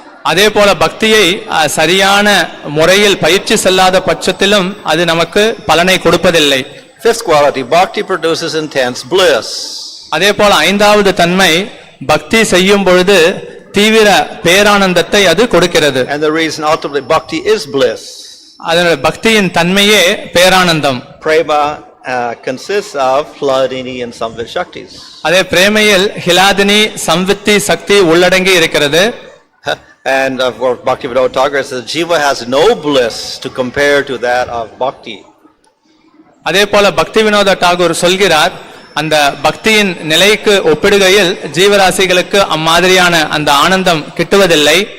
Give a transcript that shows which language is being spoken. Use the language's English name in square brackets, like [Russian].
[Tamil] அதே போல பக்தியை சரியான முறையில் பயிற்சி செல்லாத பட்சத்திலும் அது நமக்கு பலனை கொடுப்பதில்லை. [English] Fifth quality, bhakti produces intense bliss. [Tamil] அதே போல ஐந்தாவது தன்மை, பக்தி செய்யும் பொழுது தீவிர பேரானந்தத்தை அது கொடுக்கிறது. [English] And the reason ultimately bhakti is bliss. [Tamil] அதனால பக்தியின் தன்மையே பேரானந்தம். [English] Prema consists of hladini and samvit shaktis. [Tamil] அதே பிரேமையில் ஹிலாதினி சம்வித்தி சக்தி உள்ளடங்கி இருக்கிறது. [English] And of course Bhaktivedanta Thakur says jiva has no bliss to compare to that of bhakti. [Tamil] அதே போல பக்தி வினோத டாகூர் சொல்கிறார், அந்த பக்தியின் நிலைக்கு ஒப்பிடுகையில் ஜீவராசிகளுக்கு அம்மாதிரியான அந்த ஆனந்தம் கிட்டுவதில்லை.